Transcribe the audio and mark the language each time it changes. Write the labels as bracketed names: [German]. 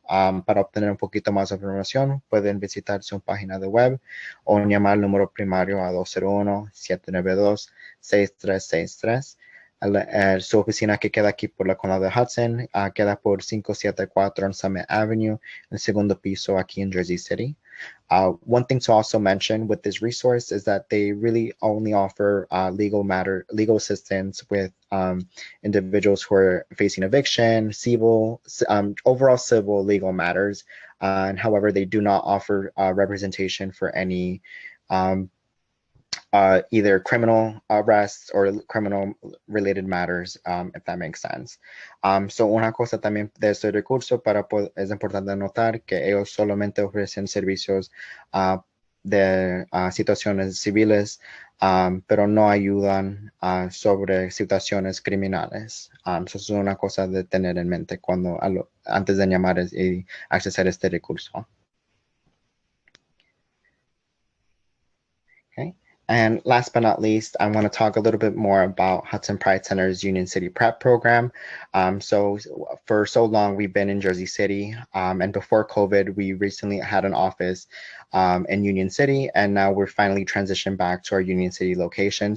[Spanish] Para obtener un poquito más de información, pueden visitar su página de web o llamar al número primario a 201-792-6363. Su oficina que queda aquí por la condado de Hudson queda por 574 on Summit Avenue, en el segundo piso aquí en Jersey City. [English] One thing to also mention with this resource is that they really only offer legal assistance with individuals who are facing eviction, civil, overall civil legal matters. And however, they do not offer representation for any either criminal arrests or criminal related matters, if that makes sense. [Spanish] So una cosa también de este recurso es importante notar que ellos solamente ofrecen servicios de situaciones civiles, pero no ayudan sobre situaciones criminales. Eso es una cosa de tener en mente antes de llamar y acceder a este recurso. [English] Okay. And last but not least, I want to talk a little bit more about Hudson Pride Center's Union City Prep program. So for so long, we've been in Jersey City, and before COVID, we recently had an office in Union City, and now we're finally transitioned back to our Union City location.